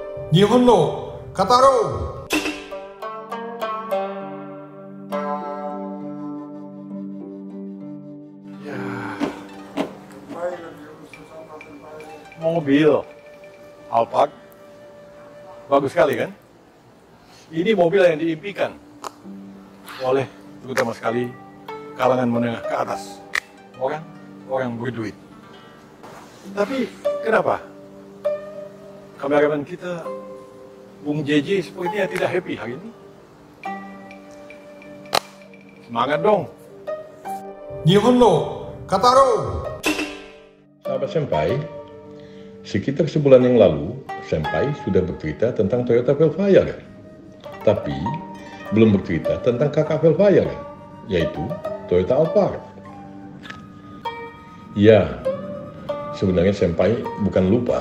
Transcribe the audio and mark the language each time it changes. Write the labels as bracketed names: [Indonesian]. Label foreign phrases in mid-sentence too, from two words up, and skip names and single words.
[Japanese] 日本の語ろう。 [Indonesian] Mobil Alphard bagus sekali kan? Ini mobil yang diimpikan oleh terutama sekali kalangan menengah ke atas, orang berduit. Tapi kenapa kameramen kita Bung JJ sepertinya tidak happy hari ini? Semangat dong! [Japanese] 日本の語ろう。 [Indonesian] Sahabat Senpai, sekitar sebulan yang lalu, Senpai sudah bercerita tentang Toyota Velfire. Tapi, belum bercerita tentang kakak Velfire, yaitu Toyota Alphard. Ya, sebenarnya Senpai bukan lupa.